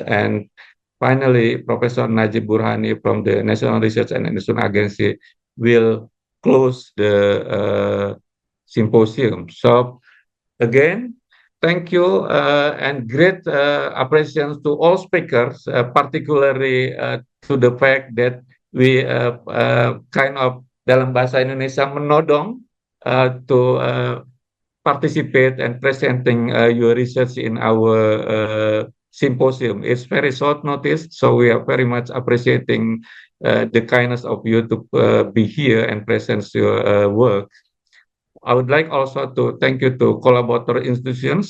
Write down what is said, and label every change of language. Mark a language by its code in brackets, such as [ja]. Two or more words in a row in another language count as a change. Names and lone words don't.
[en] And finally, Professor Najib Burhani from the National Research and Innovation Agency will close the symposium. So again, thank you and great appreciation to all speakers, particularly to the fact that we kind of [id] dalam bahasa Indonesia menodong [en] to participate and presenting your research in our symposium. It's very short notice, so we are very much appreciating the kindness of you to be here and present your work. I would like also to thank you to collaborator institutions.